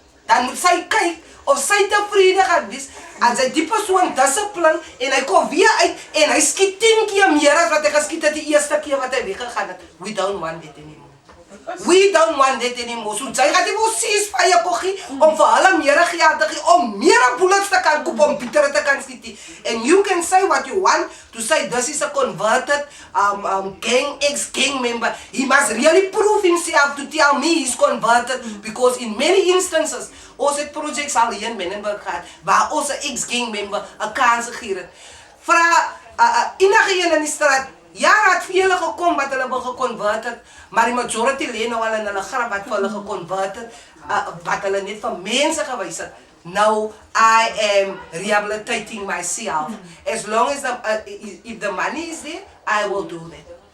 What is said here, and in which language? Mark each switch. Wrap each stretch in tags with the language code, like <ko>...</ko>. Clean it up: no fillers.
<af>Dan moet sy kyk of sy tevrede gaan wees as hy die persoon dissipline en hy kom weer uit en hy skiet 10 keer meer as wat hy geskiet het die eerste keer wat hy weggegaan het.</af> <en>We don't want it anymore. We don't want that anymore.</en> <af>So jy gaan die wil ceasefire koggie om vir hulle meer geld te gee, om meer bullets te kan koop, om Pieter te kan skiet.</af> <en>And you can say what you want to say this is a converted ex-gang member. He must really prove himself to tell me he's converted because in many instances,</en> <af>ons het projects al hier in Menenberg gehad, waar ons 'n ex-gang member 'n kans gegee het. Vra enige een in die straat, ja, het vele gekom wat hulle wil geconvert het, maar die majority lê nou al in hulle graf wat vir hulle geconvert het, wat hulle net vir mense gewys het.</af> <en>Now I am rehabilitating myself. As long as if the money is there, I will do that.</en>